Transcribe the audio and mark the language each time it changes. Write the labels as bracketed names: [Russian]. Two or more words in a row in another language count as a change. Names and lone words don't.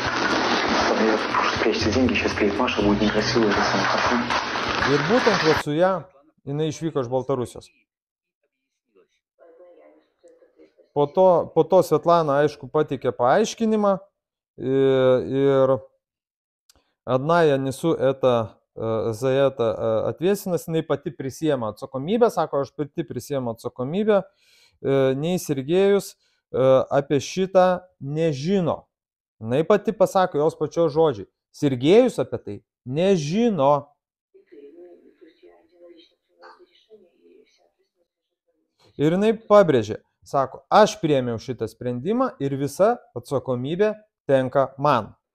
[Lithuanian] Ir būtent va su ją jinai išvyko iš Baltarusijos. Po to Svetlana, aišku, pateikė paaiškinimą ir [Russian] одна я несу за это ответственность, [Lithuanian] jinai pati prisiema atsakomybę, sako, aš pati prisiemu atsakomybę, nei Sergejus apie šitą nežino. Jinai pati pasako jos pačios žodžiai. Sergejus apie tai nežino. Ir jinai pabrėžė, sako, aš priėmiau šitą sprendimą ir visa atsakomybė tenka man.